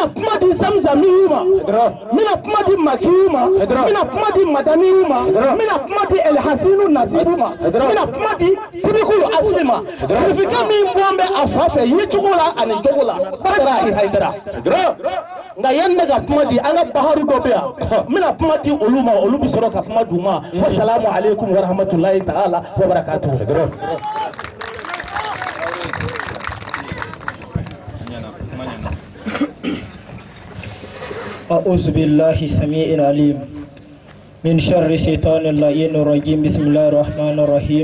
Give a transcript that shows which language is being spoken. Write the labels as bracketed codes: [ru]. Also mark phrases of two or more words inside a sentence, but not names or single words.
[bm] kuma di zamzamiw ma n bɛna kuma di makiw ma n bɛna kuma di madaniw ma n bɛna kuma di elhasinu nasibu ma n bɛna kuma di sibiku asimi ma sirifikɛ min bɔn bɛ a fa fɛ ye cogo la ani jogo la badara i Haidara nka yan ne ka kuma di an ka baharu dɔ bɛ yan n bɛna kuma di olu ma olu bɛ sɔrɔ ka kuma d'u ma [ar] والسلام عليكم ورحمة الله تعالى وبركاته أعوذ بالله السميع العليم من شر الشيطان اللعين الرجيم. بسم الله الرحمن الرحيم.